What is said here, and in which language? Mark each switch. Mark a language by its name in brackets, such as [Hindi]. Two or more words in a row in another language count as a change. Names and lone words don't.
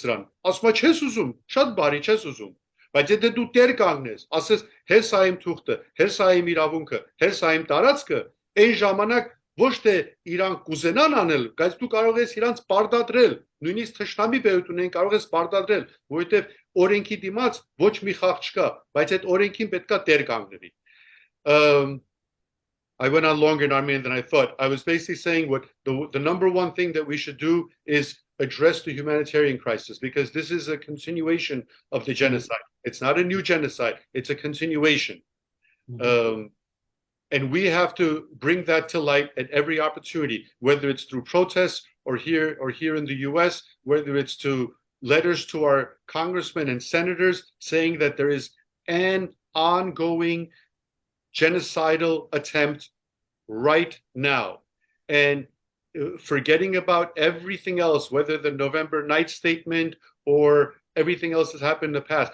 [Armenian] սրան։ Ասում է չես ուզում, շատ բարի չես ուզում։ Բայց եթե դու տեր կանգնես, ասես հերս այ իմ թուղթը, հերս այ իմ իրավունքը, հերս այ իմ տարածքը, այն ժամանակ ոչ թե իրանք կուզենան անել, բայց դու կարող ես իրանց պարտադրել, նույնիսկ թշնամի բերություններին կարող ես պարտադրել, որովհետև օրենքի դիմաց ոչ մի խաղ չկա, բայց այդ օրենքին պետքա տեր կանգնվի։ [English] I went on longer in Armenian than I thought. I was basically saying what the number one thing that we should do is address the humanitarian crisis, because this is a continuation of the genocide. It's not a new genocide, it's a continuation. And we have to bring that to light at every opportunity, whether it's through protests or here in the US, whether it's to letters to our congressmen and senators saying that there is an ongoing genocidal attempt right now, and forgetting about everything else, whether the November night statement or everything else that's happened in the past.